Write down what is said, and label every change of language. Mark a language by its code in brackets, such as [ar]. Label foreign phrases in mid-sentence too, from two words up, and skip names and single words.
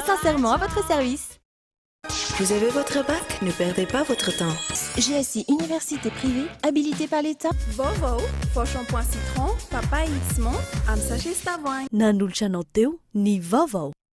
[fr] Très sincèrement à votre service. Vous avez votre bac? Ne perdez pas votre temps. GSI Université privée, habilitée par l'État. [mg] Vaovao, vao [fr] shampoing citron, papaye, [mg] X-Mont, amin'ny sachet Stavoin. Nanolotra anao teo ny vaovao.